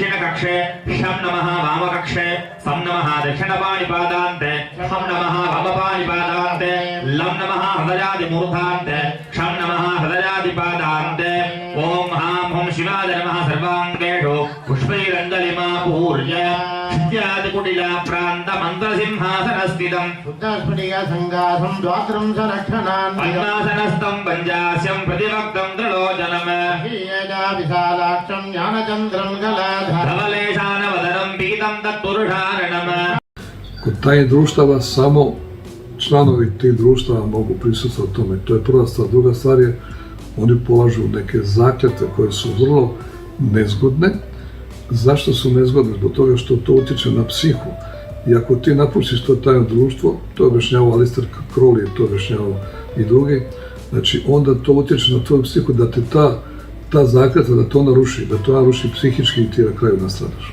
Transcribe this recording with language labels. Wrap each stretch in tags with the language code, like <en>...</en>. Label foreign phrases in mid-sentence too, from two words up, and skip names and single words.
<sa>उत्तरकक्षे शं नमः वामकक्षे सं नमः दक्षिणपाणिपादान्ते हं नमः वामपाणिपादान्ते लं नमः हृदयादिमूर्धान्ते क्षं नमः हृदयादिपादान्ते ॐ हां हुं शिवाय नमः सर्वाङ्गेषु पुष्पैरञ्जलिमा पूर्य शित्यादिकुटिला प्रान्तमन्त्रसिंहासनस्थितम् शुद्धस्फटिकसङ्गासं द्वात्रिंशलक्षणान् पद्मासनस्थं पञ्चास्यं प्रतिभक्तं त्रिलोचनम् विशालाक्षं ज्ञानचन्द्रं गलाधरं धवलेशानवदनं पीतं तत्पुरुषारणम्.</sa> <bs>Kod tajnih društava samo članovi tih društava mogu prisustvovati tome. To je prva stvar. Druga stvar je, oni polažu neke zakletve koje su vrlo nezgodne. Zašto su nezgodne? Zbog toga što to utječe na psihu. I ako ti napustiš to tajno društvo, to je objašnjavao Aleister Crowley, to je objašnjavao i drugi, znači onda to utječe na tvoju psihu da te ta zakletva, da to naruši psihički i ti na kraju nastradaš.</bs>